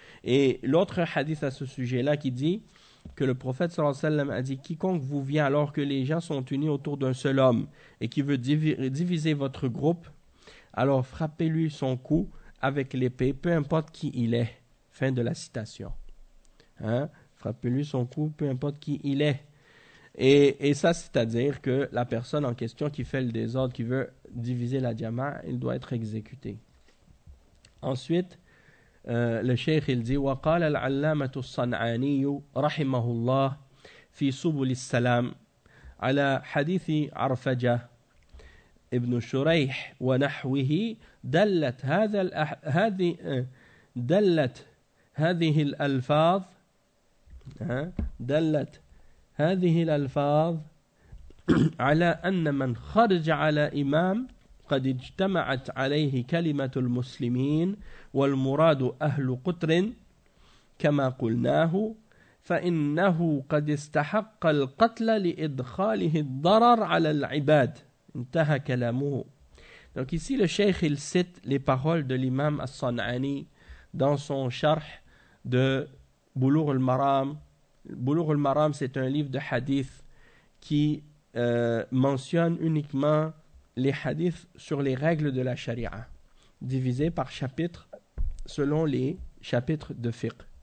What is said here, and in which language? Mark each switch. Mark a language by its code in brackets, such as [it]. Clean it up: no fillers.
[fr] Et l'autre hadith à ce sujet-là qui dit que le prophète sallallahu alayhi wa sallam a dit « Quiconque vous vient alors que les gens sont unis autour d'un seul homme et qui veut diviser votre groupe, alors frappez-lui son cou avec l'épée, peu importe qui il est. » Fin de la citation. Frappez-lui son cou, peu importe qui il est. Et ça, c'est-à-dire que la personne en question qui fait le désordre, qui veut diviser la diamant, il doit être exécuté. Ensuite, le cheikh il dit [ar] وقال العلامة الصنعاني رحمه الله في سبل السلام على حديث عرفجة ابن شريح ونحوه دلت هذه الألفاظ على أن من خرج على إمام قد اجتمعت عليه كلمة المسلمين والمراد أهل قطر كما قلناه فإنه قد استحق القتل لإدخاله الضرر على العباد انتهى كلامه. [fr] Donc ici le cheikh il cite les paroles de l'imam al-San'ani dans son charh de Bulugh al-Maram. Bulugh al-Maram, c'est un livre de hadith qui mentionne uniquement les hadiths sur les règles de la charia, divisés par chapitre selon les chapitres de fiqh.